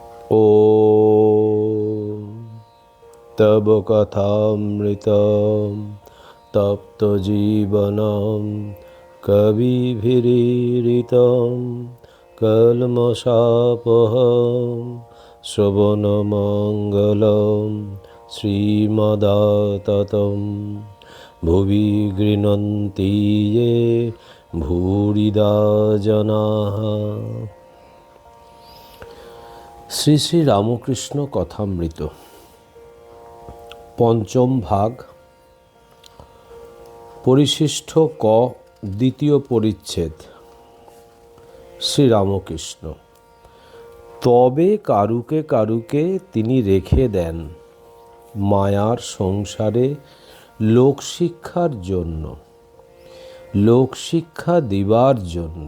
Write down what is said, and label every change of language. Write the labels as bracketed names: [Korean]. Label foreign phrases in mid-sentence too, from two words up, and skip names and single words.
[Sanskrit] ॐ तव कथामृतं तप्तजीवनं कविभिरीडितं कल्मषापहं श्रवणमङ्गलं श्रीमदाततं भुवि गृह्णन्ति ये भूरिदा जनाः। [Bangla] শ্রী শ্রী রামকৃষ্ণ কথামৃত পঞ্চম ভাগ, পরিশিষ্ট ক, দ্বিতীয় পরিচ্ছেদ। শ্রীরামকৃষ্ণ: তবে কারুকে কারুকে তিনি রেখে দেন মায়ার সংসারে লোকশিক্ষার জন্য, লোকশিক্ষা দিবার জন্য।